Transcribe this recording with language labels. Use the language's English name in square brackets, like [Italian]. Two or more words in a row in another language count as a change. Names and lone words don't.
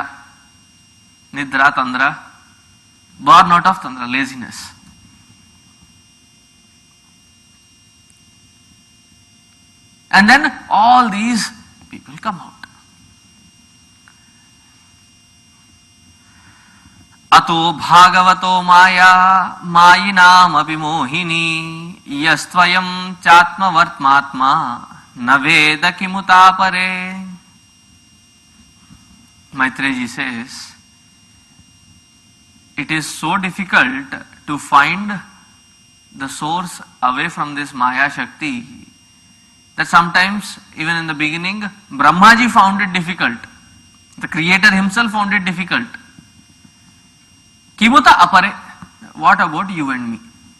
[Sanskrit] Nidra, Tandra, [English] born out of Tandra, laziness. And then all these people come out. [Sanskrit] Ato bhagavato maya mayinam abhimohini yastvayam chatma vartmatma naveda kimuta pare. [English] Maitreji says, it is so difficult to find the source away from this Maya Shakti that sometimes, even in the beginning, Brahmaji found it difficult. The Creator himself found it difficult. [Sanskrit] Kimuta apare, [English] what about you and me?